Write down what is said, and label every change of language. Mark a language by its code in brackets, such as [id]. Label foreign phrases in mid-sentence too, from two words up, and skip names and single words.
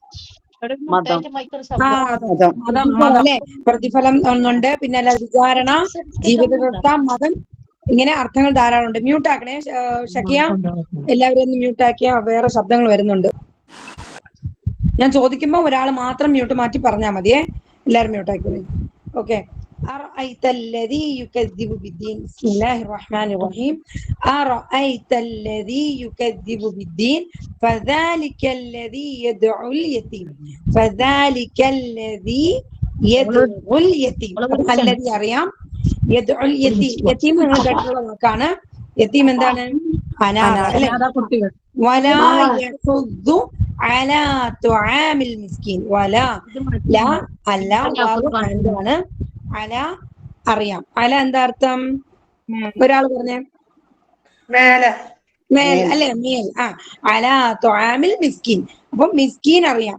[ml] അല്ലെ, പ്രതിഫലം ഒന്നുണ്ട്. പിന്നെ അല്ല, വിചാരണ, ജീവിതവ്യവസ്ഥ, മതം, ഇങ്ങനെ അർത്ഥങ്ങൾ ധാരാളം ഉണ്ട്. മ്യൂട്ടാക്കണേ ഷക്കിയ, എല്ലാവരും ഒന്ന് മ്യൂട്ടാക്കിയ വേറെ ശബ്ദങ്ങൾ വരുന്നുണ്ട്. ഞാൻ ചോദിക്കുമ്പോ ഒരാൾ മാത്രം മ്യൂട്ട് മാറ്റി പറഞ്ഞാൽ മതിയേ. എല്ലാവരും മ്യൂട്ടാക്കി. ഓക്കെ. [ar] أرأيت الذي يكذب بالدين. بسم الله الرحمن الرحيم. أرأيت الذي يكذب بالدين فذلك الذي يدعو اليتيم. فذلك الذي يدعو اليتيم. الذي അറിയാം. يدعو اليتيم. [ml] യതീം നിങ്ങൾ കേട്ടിട്ടുള്ള വാക്കാണ്. യതീം എന്താണ്? അനാഥ അല്ലെ. [ar] ولا يحض على طعام المسكين [ml] വല ലാ അല്ല വാവ് എന്താണ് അല അറിയാം. അല എന്താ അർത്ഥം? ഒരാൾ പറഞ്ഞേ. മേലെ മേൽ അല്ലെ? മേൽ. [ar] على طعام المسكين. [ml] അപ്പൊ മിസ്കീൻ അറിയാം.